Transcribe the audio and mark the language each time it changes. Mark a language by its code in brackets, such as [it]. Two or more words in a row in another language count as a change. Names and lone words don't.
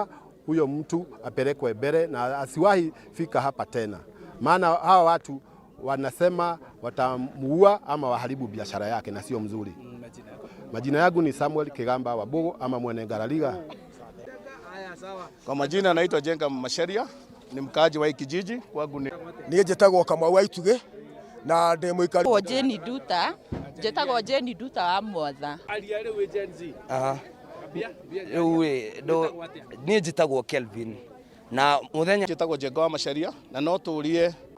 [sw] Huyo mtu apelekwe mbele na asiwahi fika hapa tena, maana hawa watu wanasema watamuua ama waharibu biashara yake na sio mzuri. Majina yangu ni Samuel Kigamba wa Bogo ama Mwene Ngarariga. Kwa majina anaitwa Jenga Masharia, ni mkaaji wa hiki kijiji. Kwangu ni [ki] njĩtagwo Kamau wa Ituge na ndĩ mũikari wa Jeni Duta, njĩtagwo Jeni Duta wa Mwatha. Rĩu niĩ njĩtagwo Kelvin na mũthenya njĩtagwo Jenga wa Masharia na no tũrie